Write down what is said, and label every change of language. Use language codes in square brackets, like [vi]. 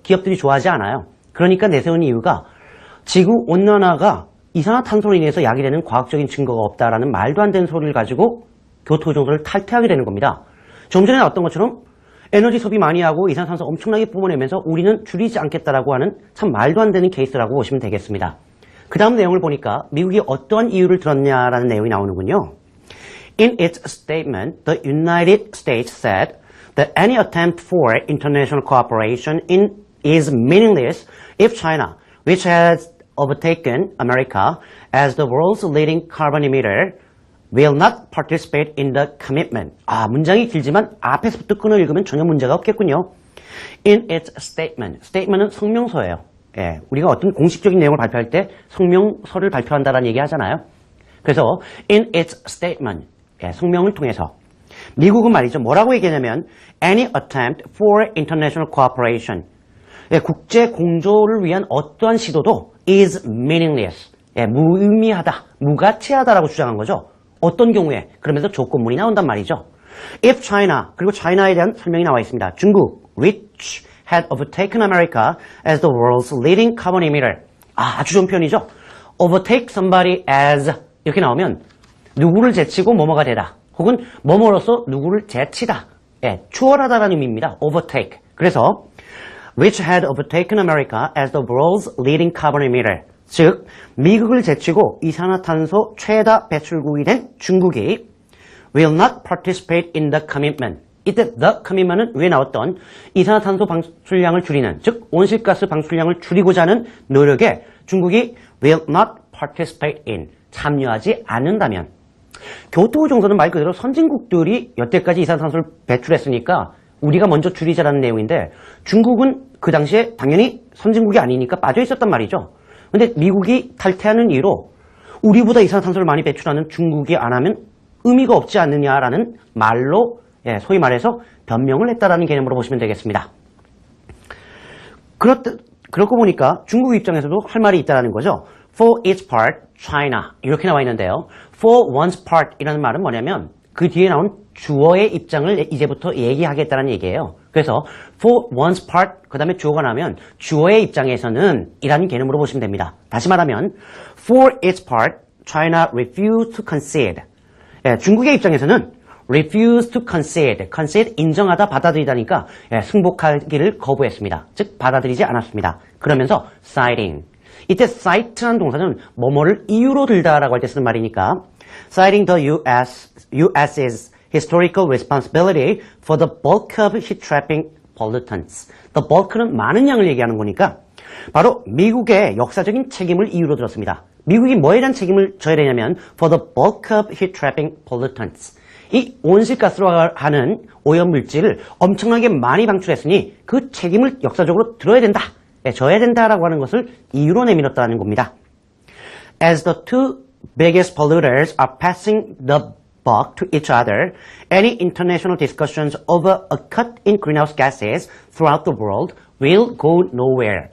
[ko] 기업들이 좋아하지 않아요. 그러니까 내세운 이유가 지구온난화가 이산화탄소로 인해서 야기되는 과학적인 증거가 없다라는 말도 안 되는 소리를 가지고 교토정서를 탈퇴하게 되는 겁니다. 좀 전에 나왔던 것처럼 에너지 소비 많이 하고 이산화탄소 엄청나게 뿜어내면서 우리는 줄이지 않겠다라고 하는 참 말도 안 되는 케이스라고 보시면 되겠습니다. 그 다음 내용을 보니까 미국이 어떠한 이유를 들었냐라는 내용이 나오는군요. [en] In its statement, the United States said that any attempt for international cooperation is meaningless if China, which has overtaken America as the world's leading carbon emitter, will not participate in the commitment. [ko] 문장이 길지만 앞에서부터 끊어 읽으면 전혀 문제가 없겠군요. [en] In its statement. [ko] statement은 성명서예요. 예, 우리가 어떤 공식적인 내용을 발표할 때 성명서를 발표한다라는 얘기 하잖아요. 그래서 [en] in its statement. [ko] 예, 성명을 통해서 미국은 말이죠. 뭐라고 얘기하냐면 [en] any attempt for international cooperation. [ko] 예, 국제 공조를 위한 어떠한 시도도 [en] is meaningless. [ko] 예, 무의미하다, 무가치하다라고 주장한 거죠. 어떤 경우에? 그러면서 조건문이 나온단 말이죠. [en] If China, [ko] 그리고 China에 대한 설명이 나와 있습니다. [en] 중국, which had overtaken America as the world's leading carbon emitter. [ko] 아주 좋은 표현이죠. [en] Overtake somebody as [ko] 이렇게 나오면 누구를 제치고 뭐뭐가 되다. 혹은 뭐뭐로서 누구를 제치다. 예, 추월하다라는 의미입니다. [en] Overtake. [ko] 그래서 [en] which had overtaken America as the world's leading carbon emitter. [ko] 즉, 미국을 제치고 이산화탄소 최다 배출국이 된 중국이 [en] will not participate in the commitment. [ko] 이때 the commitment은 위에 나왔던 이산화탄소 방출량을 줄이는, 즉 온실가스 방출량을 줄이고자 하는 노력에 중국이 [en] will not participate in, [ko] 참여하지 않는다면 교토정서는 말 그대로 선진국들이 여태까지 이산화탄소를 배출했으니까 우리가 먼저 줄이자라는 내용인데 중국은 그 당시에 당연히 선진국이 아니니까 빠져 있었단 말이죠. 근데 미국이 탈퇴하는 이유로 우리보다 이산화탄소를 많이 배출하는 중국이 안 하면 의미가 없지 않느냐라는 말로 소위 말해서 변명을 했다라는 개념으로 보시면 되겠습니다. 그렇고 보니까 중국 입장에서도 할 말이 있다는 거죠. [en] For its part, China [ko] 이렇게 나와 있는데요. [en] For one's part [ko] 이라는 말은 뭐냐면 그 뒤에 나온 주어의 입장을 이제부터 얘기하겠다는 얘기예요. 그래서 [en] for one's part [ko] 그 다음에 주어가 나오면 주어의 입장에서는 이라는 개념으로 보시면 됩니다. 다시 말하면 [en] for its part, China refused to concede. [ko] 예, 중국의 입장에서는 [en] refused to concede. [ko] concede 인정하다 받아들이다니까 승복하기를 거부했습니다. 즉 받아들이지 않았습니다. 그러면서 [en] citing. [ko] 이때 cite라는 동사는 뭐뭐를 이유로 들다라고 할 때 쓰는 말이니까 [en] citing the US's historical responsibility for the bulk of heat-trapping pollutants. [ko] The bulk는 많은 양을 얘기하는 거니까 바로 미국의 역사적인 책임을 이유로 들었습니다. 미국이 뭐에 대한 책임을 져야 되냐면 [en] for the bulk of heat-trapping pollutants. [ko] 이 온실가스로 하는 오염물질을 엄청나게 많이 방출했으니 그 책임을 역사적으로 들어야 된다. 져야 된다라고 하는 것을 이유로 내밀었다는 겁니다. [en] As the two biggest polluters are passing the buck to each other, any international discussions over a cut in greenhouse gases throughout the world will go nowhere.